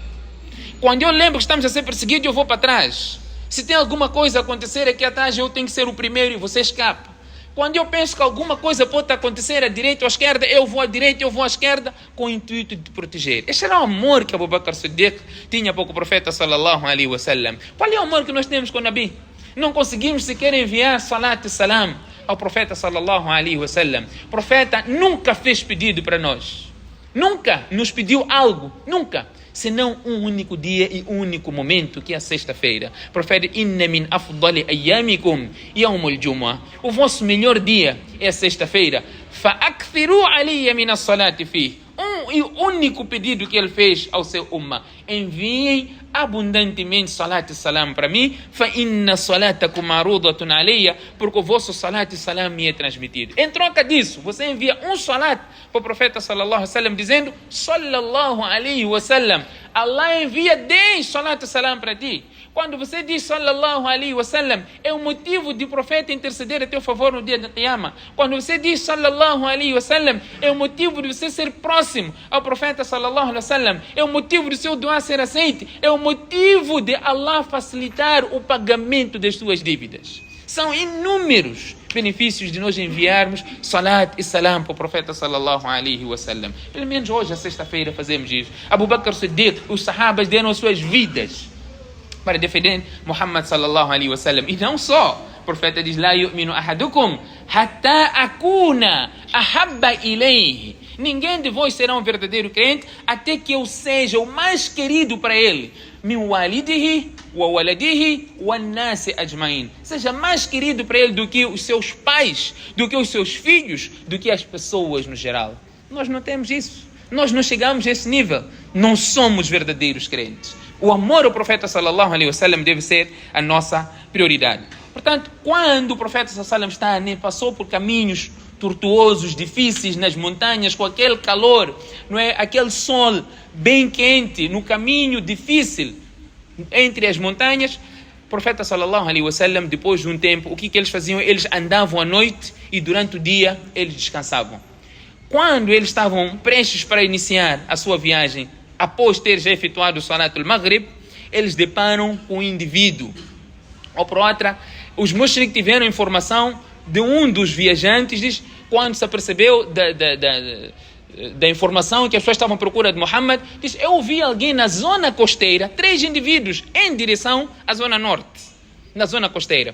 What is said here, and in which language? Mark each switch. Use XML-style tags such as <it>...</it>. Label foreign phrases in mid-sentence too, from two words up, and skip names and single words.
<pt>Quando eu lembro que estamos a ser perseguidos, eu vou para trás. Se tem alguma coisa a acontecer aqui atrás, eu tenho que ser o primeiro e você escapa. Quando eu penso que alguma coisa pode acontecer à direita ou à esquerda, eu vou à direita, eu vou à esquerda, com o intuito de te proteger. Este era o amor que Abu Bakr Siddiq tinha para o profeta</pt> <ar>صلى الله عليه وسلم.</ar> <pt>Qual é o amor que nós temos com o Nabi? Não conseguimos sequer enviar salat e salam ao profeta</pt> <ar>صلى الله عليه وسلم.</ar> <pt>O profeta nunca fez pedido para nós. Nunca nos pediu algo. Nunca. Senão um único dia e um único momento, que é a sexta-feira. Profeta,</pt> <ar>إن من أفضل أيامكم يوم الجمعة.</ar> <pt>O vosso melhor dia é a sexta-feira.</pt> <ar>فأكثروا علي من الصلاة فيه.</ar> <pt>E o único pedido que ele fez ao seu ummah: enviem abundantemente salat e salam para mim,</pt> <ar>فإن صلاتكم معروضة علي,</ar> <pt>porque o vosso salat e salam me é transmitido. Em troca disso, você envia um salat para o profeta</pt> <ar>صلى الله عليه وسلم</ar> <pt>dizendo</pt> <ar>صلى الله عليه وسلم.</ar> <pt>Allah envia 10 salat e salam para ti. Quando você diz</pt> <ar>صلى الله عليه وسلم,</ar> <pt>é o motivo de o profeta interceder a teu favor no dia da Qiyamah. Quando você diz</pt> <ar>صلى الله عليه وسلم,</ar> <pt>é o motivo de você ser próximo ao profeta</pt> <ar>صلى الله عليه وسلم.</ar> <pt>É o motivo de seu dua ser aceite. É o motivo de Allah facilitar o pagamento das suas dívidas. São inúmeros benefícios de nós enviarmos salat e salam para o profeta</pt> <ar>صلى الله عليه وسلم.</ar> <pt>Pelo menos hoje, a sexta-feira, fazemos isso. Abu Bakr Siddiq, os sahabas deram as suas vidas para defender Muhammad</pt> <ar>صلى الله عليه وسلم.</ar> <pt>E não só, o profeta diz,</pt> <ar>لا يؤمن أحدكم حتى أكون أحب إليه.</ar> <pt>Ninguém de vós será um verdadeiro crente até que eu seja o mais querido para ele.</pt> <ar>من والده وولده والناس أجمعين.</ar> <pt>Seja mais querido para ele do que os seus pais, do que os seus filhos, do que as pessoas no geral. Nós não temos isso. Nós não chegamos a esse nível. Não somos verdadeiros crentes. O amor ao profeta</pt> <ar>صلى الله عليه وسلم</ar> <pt>deve ser a nossa prioridade. Portanto, quando o profeta</pt> <ar>صلى الله عليه وسلم</ar> <pt>passou por caminhos tortuosos, difíceis, nas montanhas, com aquele calor, não é? Aquele sol bem quente, no caminho difícil entre as montanhas, o profeta</pt> <ar>صلى الله عليه وسلم,</ar> <pt>depois de um tempo, o que eles faziam? Eles andavam à noite e durante o dia eles descansavam. Quando eles estavam prestes para iniciar a sua viagem, após ter já efetuado o</pt> <ar>صلاة المغرب,</ar> <pt>eles deparam com um indivíduo. Ou por outra, os mushrik tiveram informação de um dos viajantes, diz, quando se apercebeu da informação que as pessoas estavam à procura de Muhammad, diz, eu ouvi alguém na zona costeira, 3 indivíduos em direção à zona norte, na zona costeira.</pt>